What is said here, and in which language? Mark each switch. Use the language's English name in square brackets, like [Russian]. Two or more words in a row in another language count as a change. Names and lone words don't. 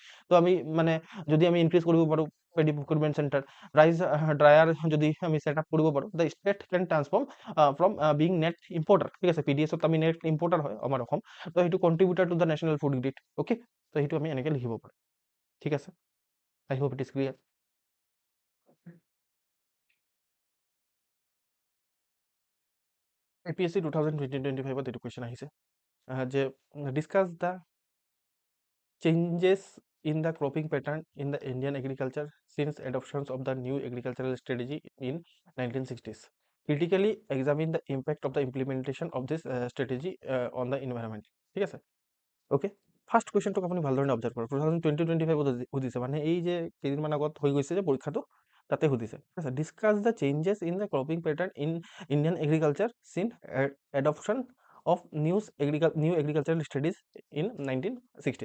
[Assamese] তো আমি মানে যদি আমি ইনক্ৰিজ কৰিব পাৰোঁ [English] paddy procurement center, rice dryer [Assamese] যদি আমি [English] set up [Assamese] কৰিব পাৰোঁ, [English] the state can transform from being net importer, [Assamese] ঠিক আছে, পি ডি এছত আমি [English] net importer [Assamese] হয় আমাৰ অসম, তো সেইটো [English] contributor to the national food grid, okay. [Assamese] তো সেইটো আমি এনেকৈ লিখিব পাৰোঁ, ঠিক আছে। [English] I hope it is clear. APSC 2020-25 [Assamese] এইটো কুৱেশ্যন আহিছে যে [English] discuss the changes in the cropping pattern in the Indian agriculture since adoption of the new agricultural strategy in 1960s. Critically examine the impact of the implementation of this strategy on the environment. [Assamese] ঠিক আছে, ওকে। ফাৰ্ষ্ট কুৱেশ্যনটোক আপুনি ভালধৰণে অবজাৰ্ভ কৰক। 2020-25 সুধিছে, মানে এই যে কেইদিনমান আগত হৈ গৈছে যে পৰীক্ষাটো, তাতে সুধিছে, ঠিক আছে। [English] discuss the changes in the cropping pattern in Indian agriculture since adoption of new agricultural studies in 1960s.